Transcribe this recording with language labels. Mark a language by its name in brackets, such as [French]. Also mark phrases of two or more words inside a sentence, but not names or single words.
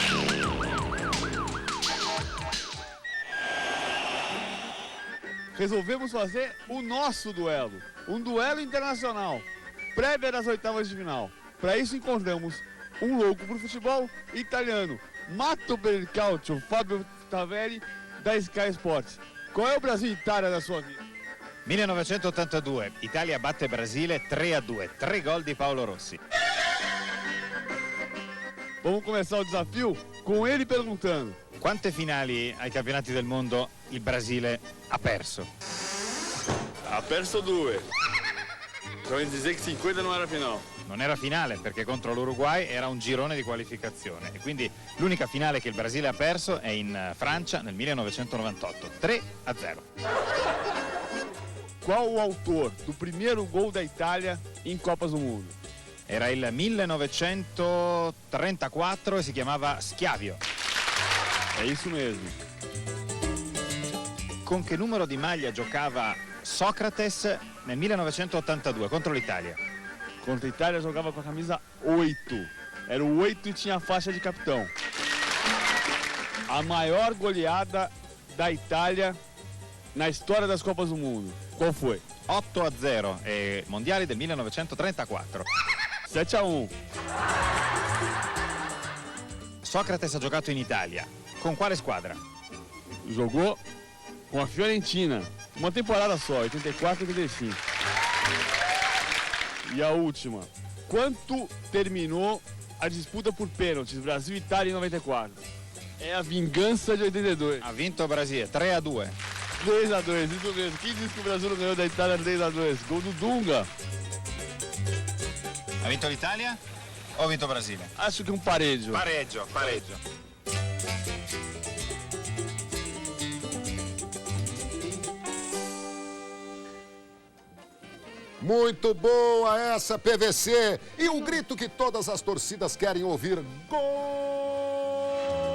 [Portuguese] Resolvemos fazer o nosso duelo, um duelo internacional, prévia das oitavas de final. Para isso encontramos um louco por futebol italiano, Mato per il Calcio, Fábio Taveri, da Sky Sports. Qual é o Brasil e Itália da sua vida? 1982, [Italian] Italia batte Brasile 3-2, 3 gol di Paolo Rossi. [Portuguese] Vamos começar o desafio com ele perguntando: [Italian] quante finali ai campionati del mondo il Brasile ha perso? Ha perso 2. Vuol dire che 50 non era finale. Non era finale perché contro l'Uruguay era un girone di qualificazione e quindi l'unica finale che il Brasile ha perso è in Francia nel 1998, 3-0. [Portuguese] Qual o autor do primeiro gol da Itália em Copas do Mundo? [Italian] Era il 1934 e si chiamava Schiavio. [Portuguese] É isso mesmo. [Italian] Con che numero di maglia giocava Socrates nel 1982 contro l'Italia? [Portuguese] Contra a Itália jogava com a camisa 8. Era o 8 e tinha a faixa de capitão. A maior goleada da Itália na história das Copas do Mundo. Qual foi? 8-0, [Italian] mondiali del 1934. 7-1. Socrates ha giocato in Italia. Con quale squadra? [Portuguese] Jogou com a Fiorentina. Uma temporada só, 84 e 85. E a última. quanto terminou a disputa por pênaltis, Brasil e Itália em 94? É a vingança de 82. [Italian] Ha vinto o Brasile, 3-2. [Portuguese] 3-2, isso mesmo. Quem disse que o Brasil não ganhou da Itália 3-2? Gol do Dunga. [Italian] Ha vinto l'Italia o ha vinto o Brasile? [Portuguese] Acho que um pareggio. [Italian] Pareggio. [Portuguese] Muito boa essa, PVC. E o grito que todas as torcidas querem ouvir. Gol!